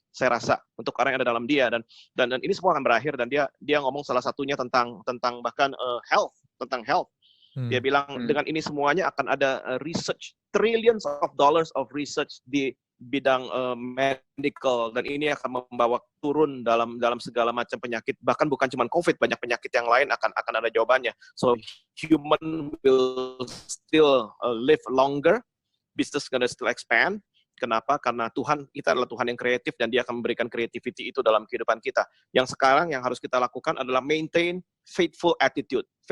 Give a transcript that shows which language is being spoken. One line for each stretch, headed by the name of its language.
Indonesian: Saya rasa untuk orang yang ada dalam Dia dan ini semua akan berakhir dan dia ngomong salah satunya tentang bahkan health. Dia bilang dengan ini semuanya akan ada research,
English: trillions of dollars of research
Indonesian: di bidang medical dan ini akan membawa turun dalam segala macam penyakit, bahkan bukan cuma COVID, banyak penyakit yang lain akan ada jawabannya.
English: So human will still live longer, business gonna still expand.
Indonesian: Kenapa? Karena Tuhan, kita adalah Tuhan yang kreatif dan Dia akan memberikan creativity itu dalam kehidupan kita. Yang sekarang yang harus kita lakukan adalah
English: maintain faithful attitude.